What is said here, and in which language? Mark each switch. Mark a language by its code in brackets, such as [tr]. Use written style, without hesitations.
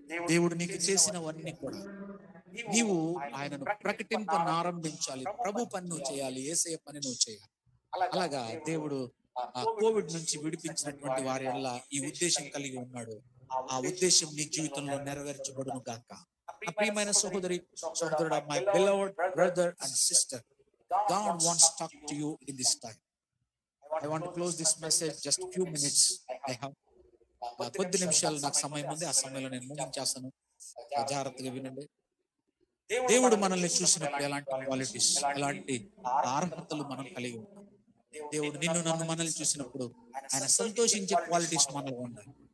[te] దేవుడు నీకు చేసినవన్నీ కూడా నీవు ఆయనను ప్రకటింపనారంభించాలి. ప్రభు పని నువ్వు చేయాలి, యేసయ్య పని నువ్వు చేయాలి. అలాగా దేవుడు ఆ కోవిడ్ నుంచి విడిపించినటువంటి వారి వల్ల ఈ ఉద్దేశం కలిగి ఉన్నాడు. ఆ ఉద్దేశం నీ జీవితంలో నెరవేర్చబడును గాక. ప్రియమైన సహోదరి సహోదరుడా, [en] My beloved brother and sister, God wants to talk to you in this time. I want to close this message just few minutes. I have [te] కొద్ది నిమిషాలు నాకు సమయం ఉంది. ఆ సమయంలో నేను ముగించేస్తాను. జాగ్రత్తగా వినండి. దేవుడు మనల్ని చూసినప్పుడు ఎలాంటి క్వాలిటీస్, ఎలాంటి అర్హతలు మనం కలిగి ఉంటాం. దేవుడు నిన్ను నన్ను మనల్ని చూసినప్పుడు ఆయన సంతోషించే క్వాలిటీస్ మనలో ఉండాలి.